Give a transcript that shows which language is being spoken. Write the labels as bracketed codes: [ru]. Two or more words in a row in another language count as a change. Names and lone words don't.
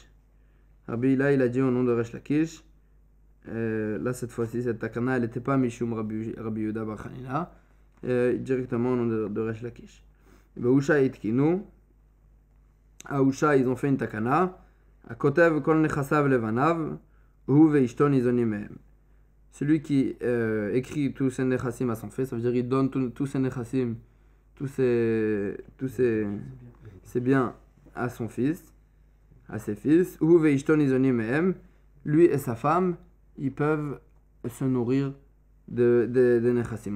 [fr] Rabbi Hila, il a dit au nom de Resh Lakish. Là, cette fois-ci, cette takana, elle n'était pas Mishum Rabbi Yehuda bar Chanina, directement au nom de Resh Lakish. [he] אושא תיקנו. [fr] À Usha, ils ont fait une takana. [he] הכותב כל נכסיו לבניו הוא ואשתו ניזונים מהם. [fr] Celui qui écrit tous ses nechassim à son fils, ça veut dire qu'il donne tous ses nechassim, tous ses biens à son fils, à ses fils. [he] הוא ואשתו ניזונים מהם, [fr] lui et sa femme, ils peuvent se nourrir des nechassim.